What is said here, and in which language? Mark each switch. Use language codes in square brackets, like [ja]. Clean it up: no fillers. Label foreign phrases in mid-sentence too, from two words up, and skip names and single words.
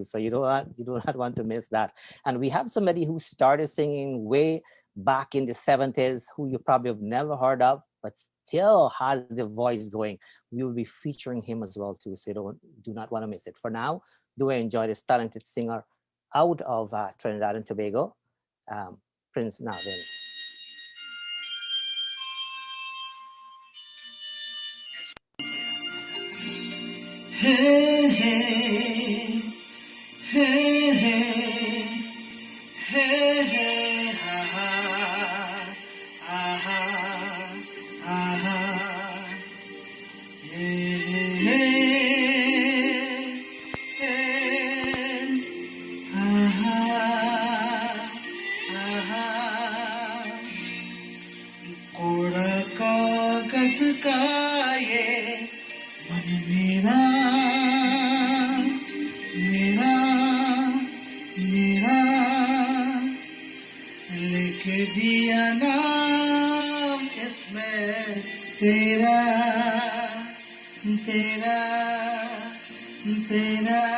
[en] So you do not want to miss that. And we have somebody who started singing way back in the 70s, who you probably have never heard of, but still has the voice going. We will be featuring him as well too, so you do not want to miss it. For now, do enjoy this talented singer out of Trinidad and Tobago, Prince Navin. Hey, hey, hey, hey, hey, hey, ha, ha, ha, ha, ha, hey, hey, hey, ha, ha, ha, ha, [hi] कोड़ा कागज का ये मन मेरा मेरा मेरा लिख दिया नाम इसमें तेरा तेरा तेरा